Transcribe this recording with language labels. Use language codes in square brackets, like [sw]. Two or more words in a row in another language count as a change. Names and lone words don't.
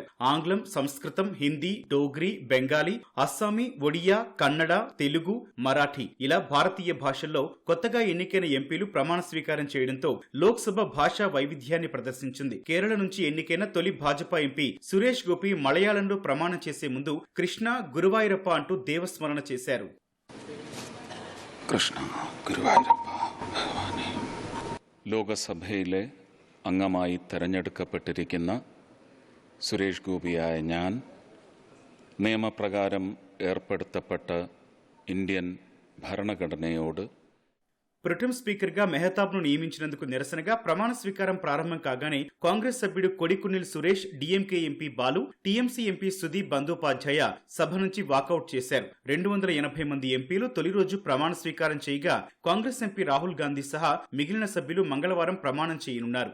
[te] ఆంగ్లం, సంస్కృతం, హిందీ, డోగ్రీ, బెంగాలీ, అస్సామీ, ఒడియా, కన్నడ, తెలుగు, మరాఠీ ఇలా భారతీయ భాషల్లో కొత్తగా ఎన్నికైన ఎంపీలు ప్రమాణ స్వీకారం చేయడంతో లోక్సభ భాషా వైవిధ్యాన్ని ప్రదర్శించింది. కేరళ నుంచి ఎన్నికైన తొలి భాజపా ఎంపీ సురేష్ గోపి మలయాళంలో ప్రమాణం చేసే ముందు కృష్ణ, గురువాయూరప్ప అంటూ దేవస్మరణ చేశారు. [ml] ലോകസഭയിലെ അംഗമായി തെരഞ്ഞെടുക്കപ്പെട്ടിരിക്കുന്ന സുരേഷ് ഗോപിയായ ഞാൻ നിയമപ്രകാരം ഏർപ്പെടുത്തപ്പെട്ട ഇന്ത്യൻ ഭരണഘടനയോട് [en] protem speaker [te] గా మెహతాబ్ ను నియమించినందుకు నిరసనగా ప్రమాణ స్వీకారం ప్రారంభం కాగానే కాంగ్రెస్ సభ్యుడు కొడికునిల్ సురేష్, డీఎంకే ఎంపీ బాలు, టీఎంసీ ఎంపీ సుదీప్ బందోపాధ్యాయ సభ నుంచి వాకౌట్ చేశారు. 280 మంది ఎంపీలు తొలి రోజు ప్రమాణ స్వీకారం చేయగా కాంగ్రెస్ ఎంపీ రాహుల్ గాంధీ సహా మిగిలిన సభ్యులు మంగళవారం ప్రమాణం చేయనున్నారు.